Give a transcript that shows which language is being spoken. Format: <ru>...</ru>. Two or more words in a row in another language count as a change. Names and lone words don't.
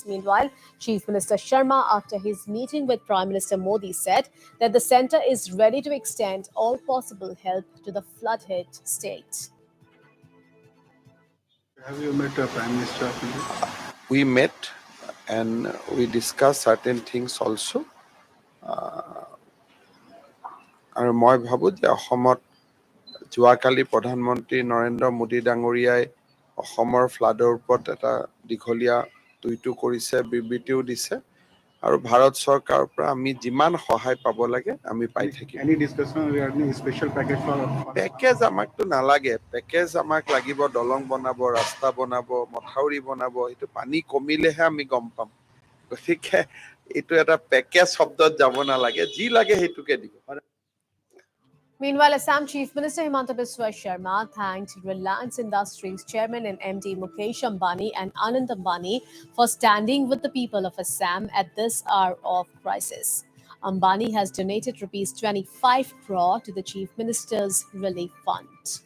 <en>Meanwhile, Chief Minister Sharma, after his meeting with Prime Minister Modi, said that the centre is ready to extend all possible help to the flood-hit state. Have you met Prime Minister of India? We met and we discussed certain things also.</en> <as>আৰু মই ভাবোঁ যে অসমত যোৱাকালি প্ৰধানমন্ত্ৰী নৰেন্দ্ৰ মোদী ডাঙৰীয়াই অসমৰ ফ্লাডৰ ওপৰত এটা দীঘলীয়া টুইটো কৰিছে, বিবৃতিও দিছে আৰু ভাৰত চৰকাৰৰ পৰা আমি যিমান সহায় পাব লাগে আমি পাই থাকিম।</as> <en>Any discussion regarding special package for</en> <as>পেকেজ আমাকতো নালাগে, পেকেজ আমাক লাগিব দলং বনাব, ৰাস্তা বনাব, মথাউৰি বনাব, এইটো পানী কমিলেহে আমি গম পাম। গতিকে এইটো এটা পেকেজ শব্দত যাব নালাগে, যি লাগে সেইটোকে দিব।</as> <en>Meanwhile, Assam Chief Minister Himanta Biswa Sharma thanked Reliance Industries Chairman and MD Mukesh Ambani and Anand Ambani for standing with the people of Assam at this hour of crisis. Ambani has donated rupees 25 crore to the Chief Minister's Relief Fund.</en>